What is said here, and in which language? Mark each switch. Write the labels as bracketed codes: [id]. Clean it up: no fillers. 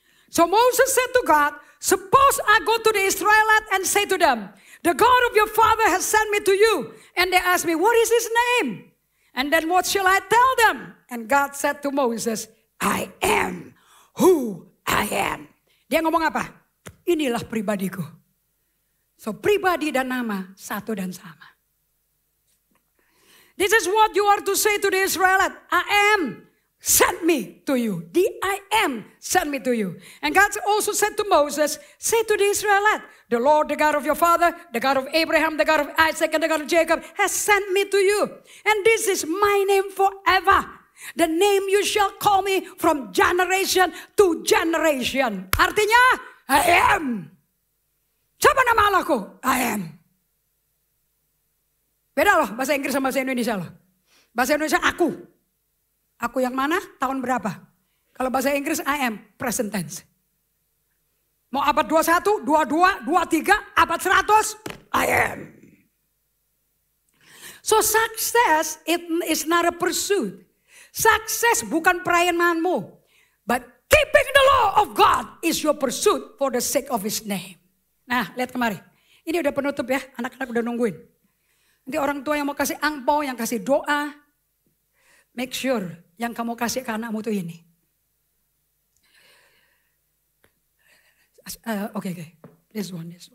[en] So Moses said to God, suppose I go to the Israelites and say to them, the God of your father has sent me to you. And they ask me, what is his name? And then what shall I tell them? And God said to Moses, I am who I am. [id] Dia ngomong apa? Inilah pribadiku. So pribadi dan nama satu dan sama. [en] This is what you are to say to the Israelites. I am sent me to you. The I am sent me to you. And God also said to Moses, say to the Israelites, the Lord, the God of your father, the God of Abraham, the God of Isaac, and the God of Jacob has sent me to you. And this is my name forever. The name you shall call me from generation to generation. [id] Artinya, [en] I am. [id] Siapa nama Allahku? I am. Beda loh bahasa Inggris sama bahasa Indonesia loh. Bahasa Indonesia aku. Aku yang mana? Tahun berapa? Kalau bahasa Inggris [en] I am, present tense. [id] Mau abad 21, 22, 23, abad 100, I am. [en] So success it is not a pursuit. [id] Sukses bukan perayaanmu. [en] But keeping the law of God is your pursuit for the sake of his name. [id] Nah, lihat kemari. Ini udah penutup ya, anak-anak udah nungguin. Nanti orang tua yang mau kasih angpau, yang kasih doa, make sure yang kamu kasih ke anakmu tuh ini. [en] Okay. This one.